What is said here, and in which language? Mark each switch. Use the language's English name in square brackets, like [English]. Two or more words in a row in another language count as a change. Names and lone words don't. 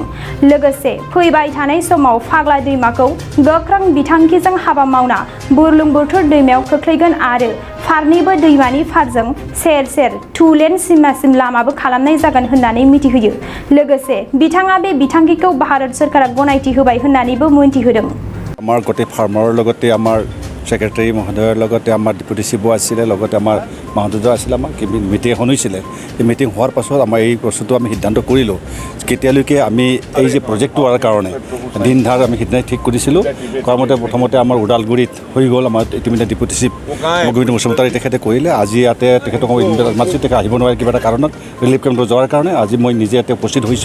[Bodo] लोगोसे फैबाय थानाय समाव फाग्ला दैमाखौ गोख्रों बिथांखिजों हाबा मावना बुरलुंबुथुर दैमायाव खोख्लैगोन आरो फारनैबो दैमानि फारजों सेर सेर 2 लेन सिमासिम लामाबो खालामनाय जागोन होननानै मिथिहोयो। लोगोसे बिथाङा बे बिथांखिखौ भारत सरकारा गनायथि होबाय होननानैबो मिथिहोदों। [Assamese] আমাৰ গোটেই ফাৰ্মাৰ লগতে আমাৰ চেক্ৰেটাৰী মহোদয়ৰ লগতে আমাৰ ডেপুটি চিইঅ' আছিলে লগতে আমাৰ মহোদয় আছিলে আমাৰ মিটিং এখন হৈছিলে। এই মিটিং হোৱাৰ পাছত আমাৰ এই বস্তুটো আমি সিদ্ধান্ত কৰিলোঁ কেতিয়ালৈকে আমি এই যে প্ৰজেক্টটো হোৱাৰ কাৰণে দিন ধাৰ আমি সিদ্ধান্ত ঠিক কৰিছিলোঁ। কৰামতে প্ৰথমতে আমাৰ ওদালগুৰিত হৈ গ'ল। আমাৰ ইতিমধ্যে ডিপ্యూটি চিফ গোবিন্দ বসুমতাৰী তেখেতে কৰিলে। আজি ইয়াতে তেখেতক মাতৃ তেখেত আহিব নোৱাৰে কিবা এটা কাৰণত ৰিলিফ কেম্পত যোৱাৰ কাৰণে আজি মই নিজে ইয়াতে উপস্থিত হৈছোঁ।